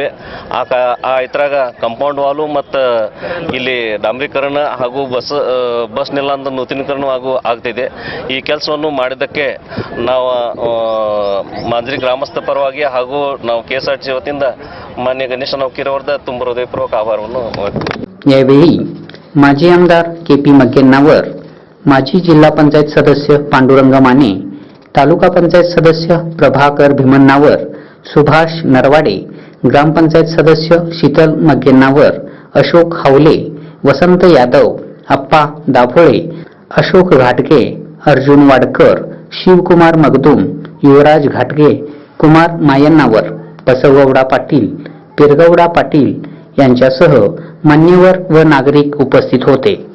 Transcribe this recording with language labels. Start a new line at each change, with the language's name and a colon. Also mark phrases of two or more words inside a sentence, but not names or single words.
Kannada: ಆ ಇತರಾಗ ಕಾಂಪೌಂಡ್ ವಾಲು ಮತ್ತು ಇಲ್ಲಿ ಡಾಂಬರೀಕರಣ ಹಾಗೂ ಬಸ್ ನಿಲ್ದಾಣದ ನೂತನೀಕರಣ ಆಗ್ತಿದೆ। ಈ ಕೆಲಸವನ್ನು ಮಾಡಿದ್ದಕ್ಕೆ ನಾವು ಮಾಂಜರಿ ಗ್ರಾಮಸ್ಥ ಪರವಾಗಿ ಹಾಗೂ ನಾವು ಕೆಎಸ್ಆರ್ಟಿಸಿ ವತಿಯಿಂದ ಮಾನ್ಯ ಗಣೇಶಣ್ಣ ಹುಕ್ಕೇರಿ ಅವರದ ತುಂಬ ಹೃದಯಪೂರ್ವಕ ಆಭಾರವನ್ನು
Marathi: यावेळी माजी आमदार केपी मग्गेन्नावर, माजी जिल्हा पंचायत सदस्य पांडुरंग माने, तालुका पंचायत सदस्य प्रभाकर भीमन्नावर, सुभाष नरवाडे, ग्रामपंचायत सदस्य शीतल मग्गेन्नावर, अशोक हावले, वसंत यादव, अप्पा दाभोळे, अशोक घाटगे, अर्जुन वाडकर, शिवकुमार मगदूम, युवराज घाटगे, कुमार मायन्नावर, बसवगौडा पाटील, पिरगौडा पाटील यांच्यासह मान्यवर व नागरिक उपस्थित होते।